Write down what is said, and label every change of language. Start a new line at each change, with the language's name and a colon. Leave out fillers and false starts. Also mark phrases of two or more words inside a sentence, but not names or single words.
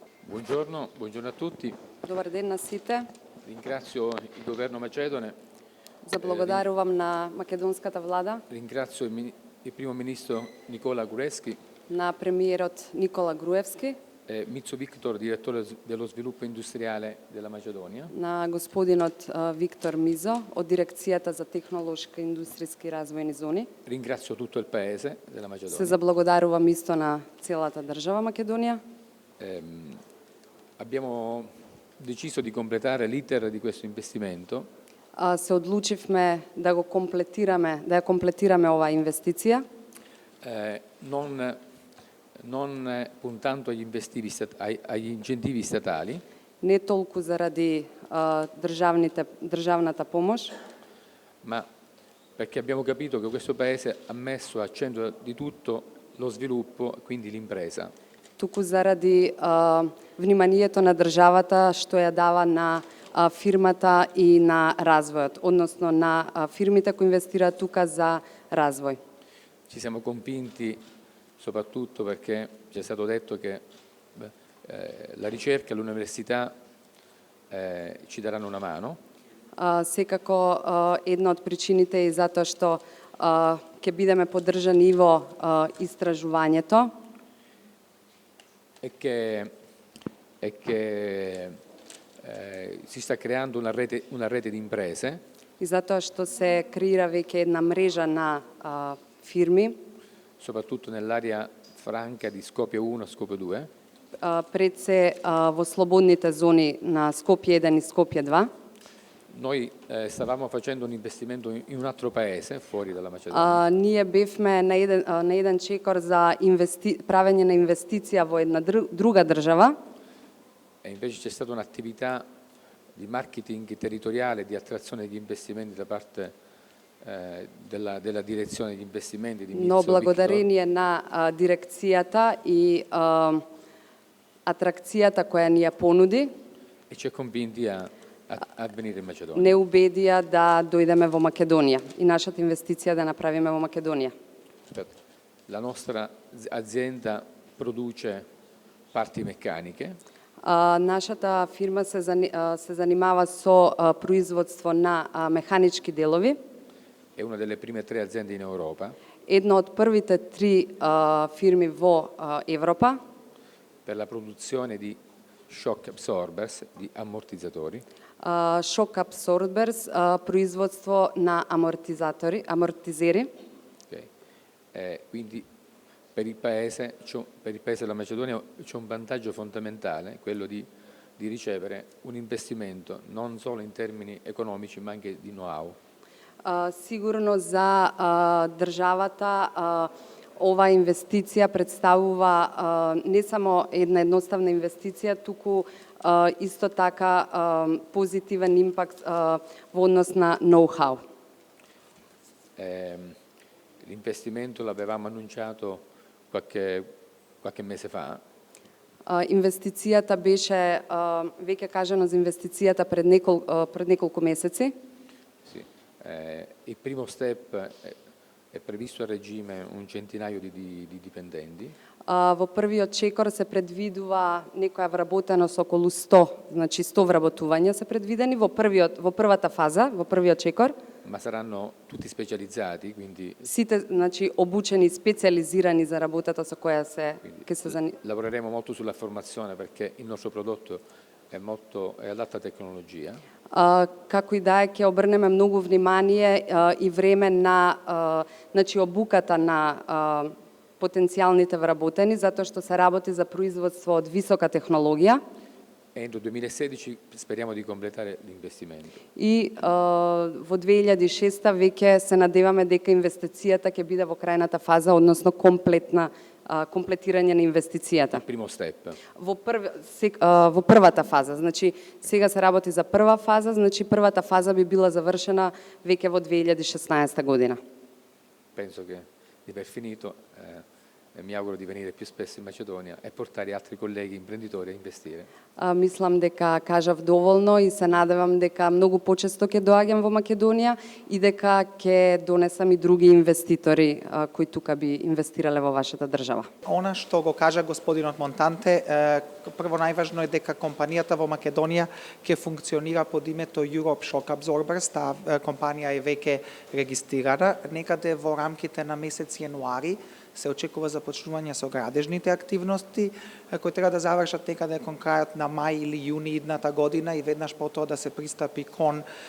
Italian: Buongiorno a tutti.
Macedonian: Добър ден на сите.
Italian: Ringrazio il governo macedone,
Macedonian: Заблагодарувам на македонската влада,
Italian: ringrazio il primo ministro Nicola Gruevski
Macedonian: на премиерот Никола Груевски,
Italian: e Mitso Victor, direttore dello sviluppo industriale della Macedonia.
Macedonian: на господинот Виктор Мизо од дирекцијата за технолошки и индустријски развојни зони.
Italian: Ringrazio tutto il paese della
Macedonian: Се
Italian: Macedonia.
Macedonian: заблагодарувам исто на целата држава Македонија.
Italian: Abbiamo deciso di completare l'iter di questo investimento
Macedonian: Се одлучивме да го комплетираме, да ја комплетираме оваа инвестиција,
Italian: non puntando agli incentivi statali,
Macedonian: не толку заради државната помош,
Italian: ma perché abbiamo capito che questo paese ha messo al centro di tutto lo sviluppo, quindi l'impresa.
Macedonian: туку заради вниманието на државата што ја дава на фирмата и на развојот, односно на фирмите кои инвестираат тука за развој.
Italian: Ci siamo convinti soprattutto perché ci è stato detto che la ricerca e l'università ci daranno una mano.
Macedonian: Секако една од причините е затоа што ќе бидеме поддржани во истражувањето
Italian: E che si sta creando una rete di imprese
Macedonian: и затоа што се креира веќе една мрежа на фирми,
Italian: soprattutto nell'area franca di Skopje 1 e Skopje 2.
Macedonian: пред се во слободните зони на Скопје 1 и Скопје 2.
Italian: Noi stavamo facendo un investimento in un altro paese fuori dalla Macedonia.
Macedonian: Ние бевме на еден чекор за правење на инвестиција во една друга држава.
Italian: E invece c'è stata un'attività di marketing territoriale, di attrazione degli investimenti da parte della direzione degli investimenti di
Macedonian: Но
Italian: Mitso Victor.
Macedonian: благодарение на дирекцијата и атракцијата која ни ја понуди,
Italian: E ci ha convinti a venire in Macedonia.
Macedonian: не убедија да дојдеме во Македонија и нашата инвестиција да направиме во Македонија.
Italian: Aspetta. La nostra azienda produce parti meccaniche,
Macedonian: Нашата фирма се занимава со производство на механички делови.
Italian: è una delle prime 3 aziende in Europa
Macedonian: Една од првите 3 фирми во Европа
Italian: per la produzione di
English: shock absorbers,
Italian: di ammortizzatori,
English: shock absorbers,
Macedonian: производство на амортизери.
Italian: ok? Quindi per il paese della Macedonia c'è un vantaggio fondamentale, quello di ricevere un investimento non solo in termini economici ma anche di know-how.
Macedonian: Сигурно за државата ова инвестиција представува не само една едноставна инвестиција, туку исто така позитивен импакт во однос на ноу-хау.
Italian: L'investimento l'avevamo annunciato qualche mese fa.
Macedonian: Инвестицијата беше веќе кажано за инвестицијата пред неколку месеци.
Italian: Sì. Il primo step è previsto a regime un centinaio di dipendenti.
Macedonian: Во првиот чекор се предвидува некоја вработено со околу 100, значи 100 вработувања се предвидени во првата фаза, во првиот чекор.
Italian: Ma saranno tutti specializzati, quindi
Macedonian: Сите, значи, обучени, специализирани за работата со која ќе се
Italian: lavoreremo molto sulla formazione perché il nostro prodotto è ad alta tecnologia.
Macedonian: Како и да е, ќе обрнеме многу внимание и време на значи обуката на потенцијалните вработени, затоа што се работи за производство од висока технологија.
Italian: Entro il 2016 speriamo di completare l'investimento.
Macedonian: И во 2006 веќе се надеваме дека инвестицијата ќе биде во крајната фаза, односно комплетирање на инвестицијата.
Italian: Il primo step.
Macedonian: Во првата фаза, значи сега се работи за прва фаза, значи првата фаза би била завршена веќе во 2016 година.
Italian: Penso che di aver finito mi auguro di venire più spesso in Macedonia e portare altri colleghi imprenditori a investire.
Macedonian: Мислам дека кажав доволно и се надевам дека многу почесто ќе доаѓам во Македонија и дека ќе донесам и други инвеститори кои тука би инвестирале во вашата држава. Она што го кажа господинот Монтанте, прво најважно е дека компанијата во Македонија ќе функционира под името Europe Shock Absorbers, таа компанија е веќе регистрирана, некаде во рамките на месец јануари се очекува започнување со градежните активности, кои треба да завршат некаде кон крајот на мај или јуни идната година и веднаш потоа да се пристапи кон